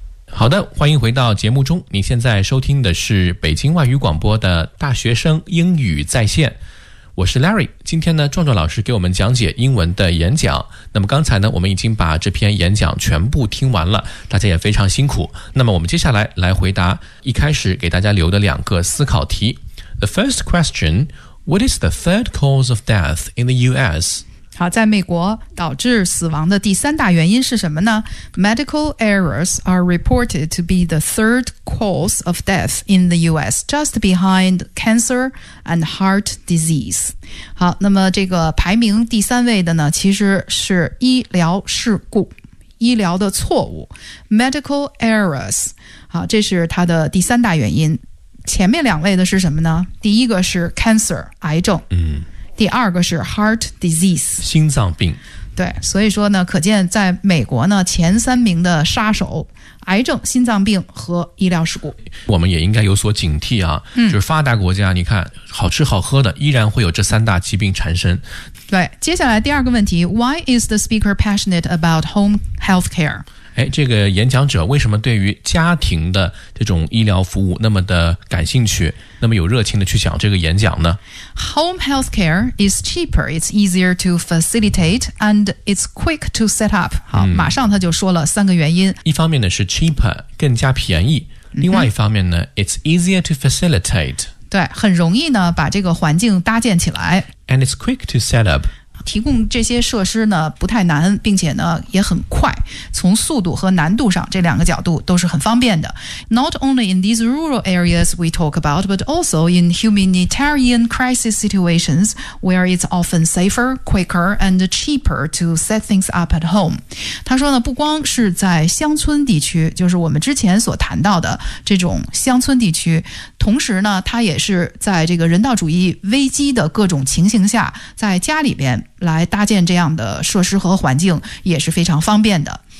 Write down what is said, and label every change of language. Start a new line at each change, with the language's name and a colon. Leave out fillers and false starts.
Chinese: 好的，欢迎回到节目中，您现在收听的是北京外语广播的大学生英语在线，我是 Larry。今天呢，壮壮老师给我们讲解英文的演讲。那么刚才呢，我们已经把这篇演讲全部听完了，大家也非常辛苦。那么我们接下来来回答一开始给大家留的两个思考题。
English: The first question, what is the third cause of death in the US?
Chinese: 好，在美国导致死亡的第三大原因是什么呢？
English: Medical errors are reported to be the third cause of death in the US, just behind cancer and heart disease.
Chinese: 好，那么这个排名第三位的呢，其实是医疗事故，医疗的错误， Medical errors. 好，这是它的第三大原因。前面两位的是什么呢？第一个是 cancer, 癌症。嗯，第二个是 heart disease, 心脏病。对，所以说呢，可见在美国呢，前三名的杀手，癌症、心脏病和医疗事故。我们也应该有所警惕啊，嗯，就是发达国家，你看好吃好喝的依然会有这三大疾病缠身。对，接下来第二个问题，
English: Why is the speaker passionate about home healthcare?
Chinese: 哎，这个演讲者为什么对于家庭的这种医疗服务那么的感兴趣，那么有热情的去讲这个演讲呢？
English: Home healthcare is cheaper, it's easier to facilitate, and it's quick to set up.
Chinese: 好，马上他就说了三个原因。一方面呢是 cheaper, 更加便宜。另外一方面呢，
English: it's easier to facilitate.
Chinese: 对，很容易呢把这个环境搭建起来。
English: And it's quick to set up.
Chinese: 提供这些设施呢不太难，并且呢也很快，从速度和难度上这两个角度都是很方便的。
English: Not only in these rural areas we talk about, but also in humanitarian crisis situations where it's often safer, quicker, and cheaper to set things up at home.
Chinese: 他说呢，不光是在乡村地区，就是我们之前所谈到的这种乡村地区，同时呢他也是在这个人道主义危机的各种情形下，在家里边来搭建这样的设施和环境也是非常方便的。